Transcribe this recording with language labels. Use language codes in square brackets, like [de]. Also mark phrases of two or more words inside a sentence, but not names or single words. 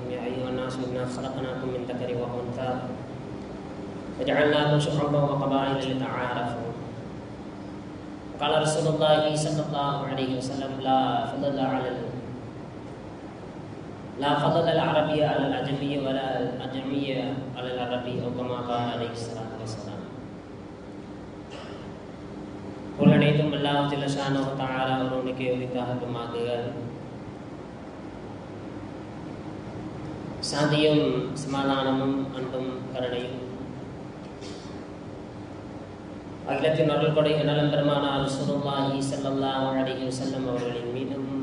[ar] يا أيها الناس إنا خلقناكم من ذكر وأنثى وجعلناكم شعوبا وقبائل لتعارفوا. قال رسول الله صلى الله عليه وسلم: لا فضل العربي على العجمي ولا العجمي على العربي، أو كما قال عليه الصلاة والسلام. [ta] புலனைத்தும் அல்லாஹ் [ar] جل شأنه تعالى [ta] அவனுக்கு உரித்தாகட்டுமாக. சாந்தியும் சமாதானமும் அன்பும் கருணையும் அகிலத்தின் அருள் கொடை நலம் பெருமானார் [ar] رسول الله صلى الله عليه وسلم [ta] அவர்களின் மீதும்,